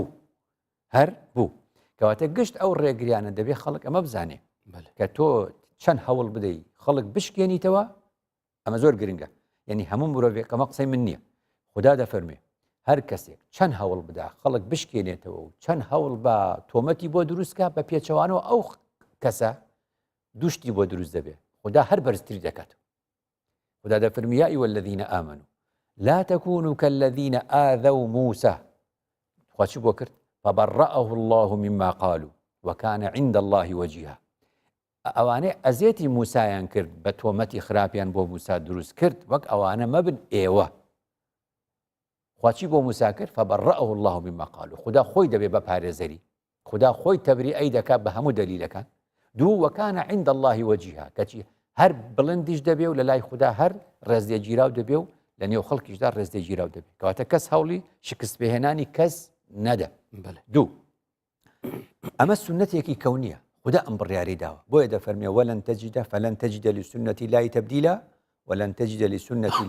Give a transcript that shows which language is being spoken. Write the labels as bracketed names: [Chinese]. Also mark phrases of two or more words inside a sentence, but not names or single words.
[Central Kurdish] بوو کەواتە گشت ئەو ڕێگریانە دەبێت خەڵک ئەمە بزانێ کە تۆ چەند هەوڵ بدەی خەڵک بشکێنیتەوە ئەمە زۆر گرنگە یعنی هەموو مرۆڤێک ئەمە قسەی من نییە خوددا دەفەرمێ هەر کەسێک چەند هەوڵ بدا خەڵک بشکێنێتەوە و چەند هەوڵ بە تۆمەتی بۆ دروستکە بە پێچەوانەوە ئەو کەسە دوشتی بۆ دروست دەبێت خوددا هەر بەرزتری دەکاتەوە خوددا دەفەرمێ [Arabic] یا ئەیها الذین آمنوا لا تكونوا كالذين آذوا موسى [Central Kurdish] خواچی بۆ کرد [Arabic] فبرأه الله مما قالوا وكان عند الله وجيها [Central Kurdish] ئەوانەی ئەزیەتی موسایان کرد بە تۆمەتی خراپیان بۆ موسا دروست کرد وەک ئەوانە مەبن ئێوە خواچی بۆ موسا کرد [Arabic] فبرأه الله مما قالوا [Central Kurdish] خدا خۆی دەبێ بە پارێزەری خدا خۆی تەبریئەی دەکات بە هەموو دەلیلەکان دوو وەکانە [Arabic] عند الله وجیها [Central Kurdish] کەچی هەر بڵندیش دەبێ و لە لای خدا هەر ڕێزلێگیراو دەبێ و لە نێو خەڵکیشدا ڕێزلێگیراو دەبێت کەواتە کەس هەوڵی شکست پێهێنانی کەس نەدە دوو ئەمە سنەتێکی کەونیە خدا ئەم بڕیاری داوە بۆیە دەفەرمێ [Arabic] وەلەن تەجیدە فەلەن تەجیدە لسنەتی اللهی تەبدیلا وەلەن تەجیدە لسنەتی